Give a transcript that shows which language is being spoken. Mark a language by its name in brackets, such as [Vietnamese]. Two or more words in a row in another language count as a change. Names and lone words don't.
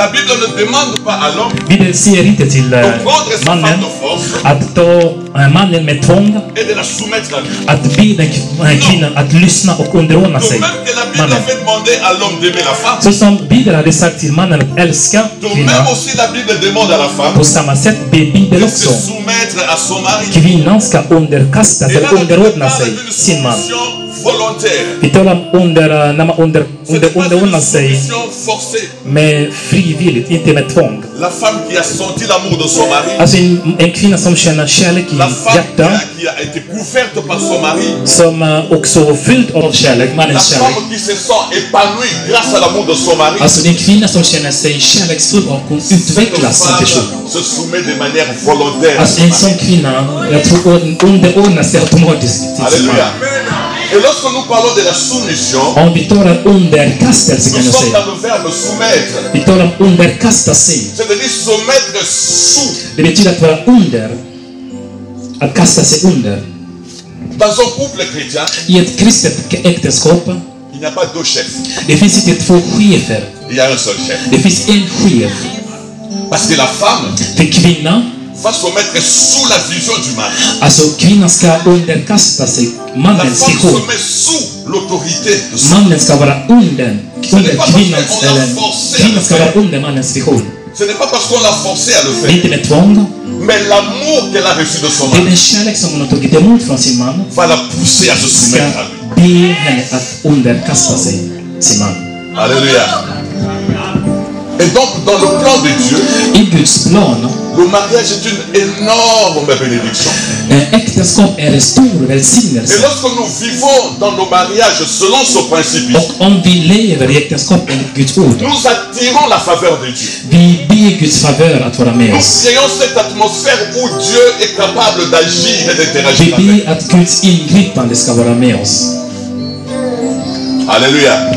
[French] La Bible ne demande pas à l'homme [Swedish] Bibeln säger inte till [French] de prendre sa femme [Swedish] mannen [French] de force, [Swedish] att ta en mannen med tvång [French] et de la soumettre à lui. [Swedish] att be den kvinnan att lyssna och underordna [French] Donc [Swedish] sig [French] même que la Bible [Swedish] mannen. [French] avait demandé à l'homme d'aimer la femme, [Swedish] Så som Bibeln hade sagt till mannen att älska [French] donc [Swedish] kvinnan, [French] même aussi la Bible demande à la femme [Swedish] på samma sätt ber Bibeln [French] de se [Swedish] också [French] soumettre à son mari. [Swedish] kvinnan ska underkasta [French] Et [Swedish] sig, [French] là, on [Swedish] underordna [French] parle [Swedish] sig [French] d'une [Swedish] sin man. [French] soumission volontaire. [Swedish] Vi talar om när man [French] Ce n'est pas une [Swedish] underordnar sig [French] soumission forcée. [Swedish] med frivilligt, inte med tvång. [French] La femme qui a senti l'amour de son mari, [Swedish] Alltså en kvinna som känner kärlek i [French] la femme [Swedish] hjärtat, [French] qui a été couverte par son mari, [Swedish] som också fylld av kärlek, [French] la [Swedish] mannens kärlek. [French] femme qui se sent épanouie grâce à l'amour de son mari, [Swedish] Alltså det är en kvinna som känner sig kärleksfull och hon [French] cette [Swedish] utvecklas som person. [French] femme se soumet de manière volontaire à [Swedish] Alltså [French] son [Swedish] en [French] mari. [Swedish] sån kvinna, jag tror underordnar sig automatiskt till sin [French] Alléluia. [Swedish] man. [French] Et lorsque nous parlons de la soumission, [Swedish] Om vi talar underkastelse kan [French] nous [Swedish] jag [French] sommes [Swedish] säga. [French] dans le verbe soumettre. [Swedish] Vi talar om underkasta sig. [French] C'est-à-dire se mettre sous. [Swedish] Det betyder att vara under. Att kasta sig under. [French] Dans un couple chrétien, [Swedish] I ett kristet äktenskap, [French] il n'y a pas deux chefs. [Swedish] det finns inte två chefer. [French] Il y a un seul chef. [Swedish] Det finns en chef. [French] Parce que la femme [Swedish] För kvinnan, [French] va se mettre sous la vision du mari. [Swedish] alltså kvinnan ska underkasta sig [French] La [Swedish] mannens [French] femme [Swedish] vision. [French] se met sous l'autorité de son [Swedish] Mannen ska vara under kvinnans, eller kvinnan ska vara under mannens vision. [French] Ce n'est pas parce qu'on l'a forcé à le [Swedish] Det är [French] faire, [Swedish] inte med tvång. [French] mais l'amour qu'elle a reçu de son [Swedish] Det är [French] mari [Swedish] den kärlek som hon har tagit emot från sin man. [French] va la pousser à se [Swedish] Ska [French] soumettre à lui. [Swedish] be henne att underkasta sig sin man. [French] Alléluia. Et donc, dans le plan de Dieu, [Swedish] I Guds plan, [French] le mariage est une énorme bénédiction. [Swedish] äktenskap är en stor [French] Et [Swedish] välsignelse. [French] lorsque nous vivons dans nos mariages selon ce principe, [Swedish] Och om vi lever i äktenskap enligt Guds ord, [French] nous attirons la faveur de Dieu. [Swedish] vi ber Guds favör att vara med [French] Nous [Swedish] oss. [French] créons cette atmosphère où Dieu est capable d'agir et [Swedish] Vi [French] d'interagir avec. [Swedish] ber att Guds ingripande ska vara med oss. [French] Alléluia.